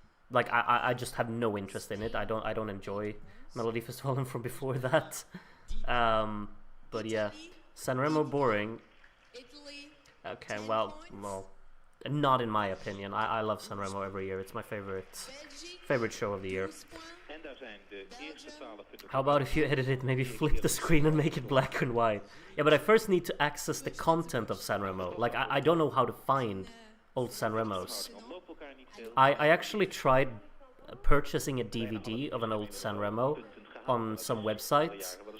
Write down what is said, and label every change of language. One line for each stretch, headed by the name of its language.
English: Like, I just have no interest in it. I don't enjoy Melody Festival and from before that. But yeah, Sanremo boring. Italy, Okay, well, not in my opinion. I love Sanremo every year. It's my favorite show of the year.
Dutch: En daar zijn de eerste 12 punten.
English: How about if you edit it, maybe flip the screen and make it black and white? Yeah, but I first need to access the content of Sanremo. Like, I don't know how to find old Sanremos.
Dutch: Lopen elkaar niet veel.
English: I actually tried purchasing a DVD of an old Sanremo on some website.